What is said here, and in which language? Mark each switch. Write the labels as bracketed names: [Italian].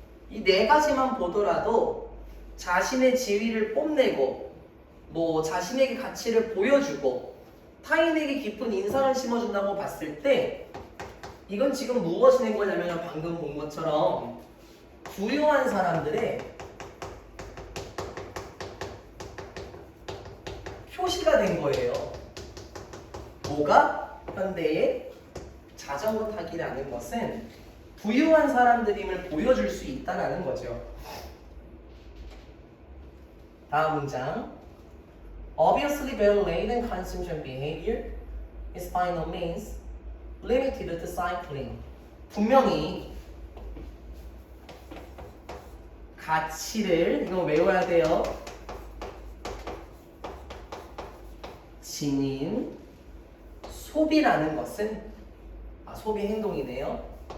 [Korean] 이 네 가지만 보더라도 자신의 지위를 뽐내고 뭐 자신에게 가치를 보여주고 타인에게 깊은 인상을 심어준다고 봤을 때 이건 지금 무엇이 된 거냐면 방금 본 것처럼 부유한 사람들의 표시가 된 거예요. 뭐가? 현대의 자전거 타기라는 것은 부유한 사람들임을 보여줄 수 있다는 거죠. 다음 문장. [English] Obviously, well-laden consumption behavior is by no means limited to cycling. [Korean] 분명히 가치를 이거 외워야 돼요. 지닌 소비라는 것은 소비 행동이네요.